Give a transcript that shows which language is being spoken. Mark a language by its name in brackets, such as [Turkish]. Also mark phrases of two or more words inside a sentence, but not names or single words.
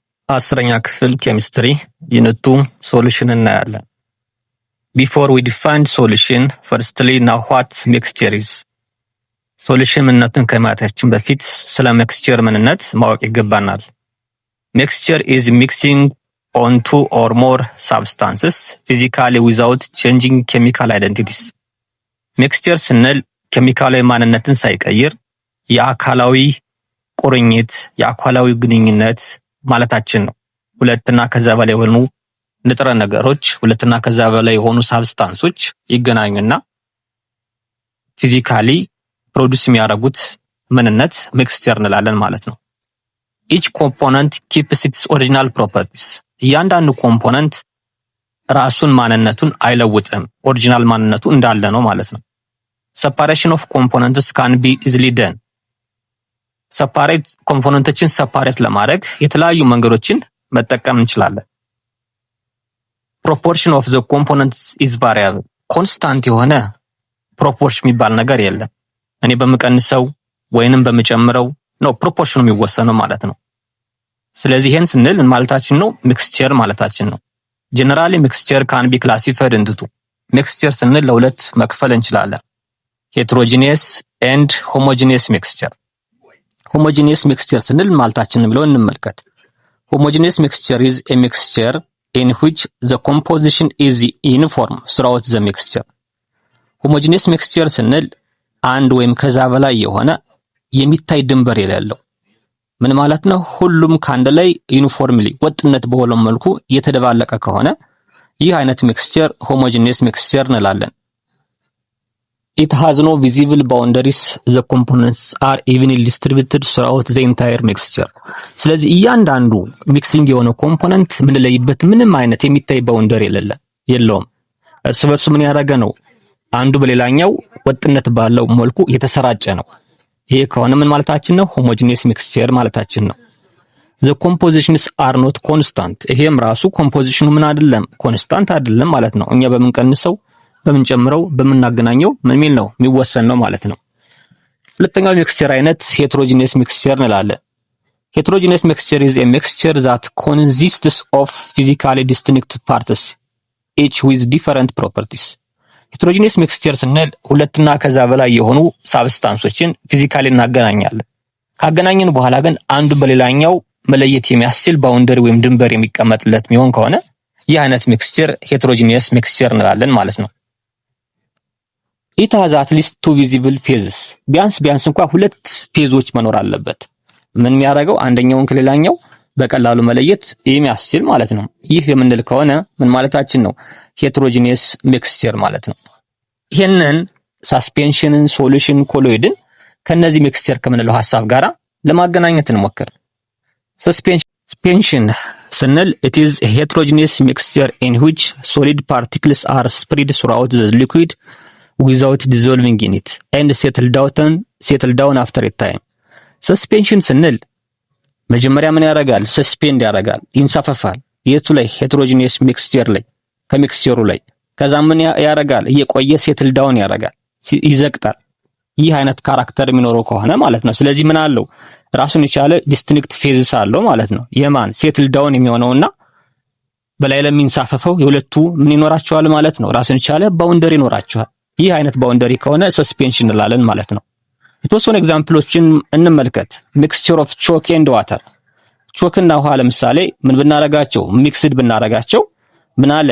[Amharic] አስረኛ ክፍል ኬሚስትሪ ዩኒት 2 ሶሉሽን እናያለን። [English] Before we define solution, firstly now what mixture is? [Amharic] ሶሉሽን ምንነቱን ከማየታችን በፊት ስለ ሚክስቸር ምንነት ማወቅ ይገባናል። [English] Mixture is mixing on two or more substances physically without changing chemical identities. [Amharic] ሚክስቸር ስንል ኬሚካላዊ ማንነትን ሳይቀይር የአካላዊ ቁርኝት የአካላዊ ግንኙነት ማለታችን ነው። ሁለትና ከዛ በላይ የሆኑ ንጥረ ነገሮች ሁለትና ከዛ በላይ የሆኑ ሳብስታንሶች ይገናኙና ፊዚካሊ ፕሮዲዩስ የሚያደርጉት ምንነት ሚክስቸር እንላለን ማለት ነው። [English] each component keeps its original properties. [Amharic] እያንዳንዱ ኮምፖነንት ራሱን ማንነቱን አይለውጥም። ኦሪጂናል ማንነቱ እንዳለ ነው ማለት ነው። [English] separation of components can be easily done. [Amharic] ሰፓሬት ኮምፖነንቶችን ሰፓሬት ለማድረግ የተለያዩ መንገዶችን መጠቀም እንችላለን። [English] proportion of the components is variable. [Amharic] ኮንስታንት የሆነ ፕሮፖርሽን የሚባል ነገር የለም። እኔ በመቀንሰው ወይንም በመጨምረው ነው ፕሮፖርሽኑ የሚወሰነው ማለት ነው። ስለዚህ ይሄን ስንል ምን ማለታችን ነው? ሚክስቸር ማለታችን ነው። [English] generally mixture can be classified into two. [Amharic] ሚክስቸር ስንል ለሁለት መክፈል እንችላለን። [English] heterogeneous and homogeneous mixture. homogeneous mixture [Amharic] ስንል ማለታችን ነው ብለው እንመልከት። [English] homogeneous mixture is a mixture in which the composition is uniform throughout the mixture. homogeneous mixture [Amharic] ስንል አንድ ወይም ከዛ በላይ የሆነ የሚታይ ድንበር የሌለው ምን ማለት ነው? ሁሉም ካንድ ላይ ዩኒፎርምሊ ወጥነት በሆነ መልኩ የተደባለቀ ከሆነ ይህ አይነት ሚክስቸር [English] homogeneous mixture [Amharic] እንላለን። [English] It has no visible boundaries. The components are evenly distributed throughout the entire mixture. [Amharic] ስለዚህ እያንዳንዱ ሚክሲንግ የሆነ ኮምፖነንት ምን ለይበት ምንም አይነት የሚታይ ባውንደሪ የለውም። እርስ በርሱ ምን ያደረገ ነው? አንዱ በሌላኛው ወጥነት ባለው መልኩ የተሰራጨ ነው። ይሄ ከሆነ ምን ማለታችን ነው? [English] homogeneous mixture [Amharic] ማለታችን ነው። [English] The compositions are not constant. [Amharic] ይሄም ራሱ ኮምፖዚሽኑ ምን አይደለም? ኮንስታንት አይደለም ማለት ነው። እኛ በምንቀንሰው በምንጨምረው በምናገናኘው ምን ሚል ነው የሚወሰን ነው ማለት ነው። ሁለተኛው ሚክስቸር አይነት [English] heterogeneous mixture [Amharic] እንላለን። [English] heterogeneous mixture is a mixture that consists of physically distinct parts each with different properties. heterogeneous mixture [Amharic] ስንል ሁለትና ከዛ በላይ የሆኑ ሳብስታንሶችን ፊዚካሊ እናገናኛለን። ካገናኘን በኋላ ግን አንዱ በሌላኛው መለየት የሚያስችል ባውንደሪ ወይም ድንበር የሚቀመጥለት የሚሆን ከሆነ ይህ አይነት ሚክስቸር [English] heterogeneous mixture [Amharic] እንላለን ማለት ነው። [English] It has at least two visible phases. [Amharic] ቢያንስ እንኳን ሁለት ፌዞች መኖር አለበት። ምን የሚያደርገው አንደኛውን ከሌላኛው በቀላሉ መለየት የሚያስችል ማለት ነው። ይህ የምንል ከሆነ ምን ማለታችን ነው? [English] heterogeneous mixture [Amharic] ማለት ነው። ይሄንን ሳስፔንሽንን፣ ሶሉሽን፣ ኮሎይድን ከነዚህ ሚክስቸር ከምንለው ሐሳብ ጋራ ለማገናኘት እንሞክር። [English] suspension ስንል it is a heterogeneous mixture in which solid particles are spread throughout the liquid without dissolving in it and settle down after a time. [Amharic] suspension ስንል መጀመሪያ ምን ያደርጋል? ሰስፔንድ ያደርጋል፣ ይንሳፈፋል። የቱ ላይ? [English] heterogeneous mixture [Amharic] ላይ ከሚክስቸሩ ላይ። ከዛ ምን ያደርጋል? እየቆየ [English] settle down [Amharic] ያደርጋል፣ ይዘቅጣል። ይህ አይነት ካራክተር የሚኖረው ከሆነ ማለት ነው። ስለዚህ ምን አለው? ራሱን የቻለ [English] distinct phases [Amharic] አለው ማለት ነው። የማን [English] settle down [Amharic] የሚሆነውና በላይ ለሚንሳፈፈው የሁለቱ ምን ይኖራቸዋል ማለት ነው? ራሱን የቻለ ባውንደሪ ይኖራቸዋል። ይህ አይነት ባውንደሪ ከሆነ ሰስፔንሽን እንላለን ማለት ነው። የተወሰኑ ኤግዛምፕሎችን እንመልከት። [English] mixture of chalk and water። [Amharic] ቾክ እና ውሃ ለምሳሌ ምን ብናረጋቸው ሚክስድ ብናረጋቸው ምን አለ?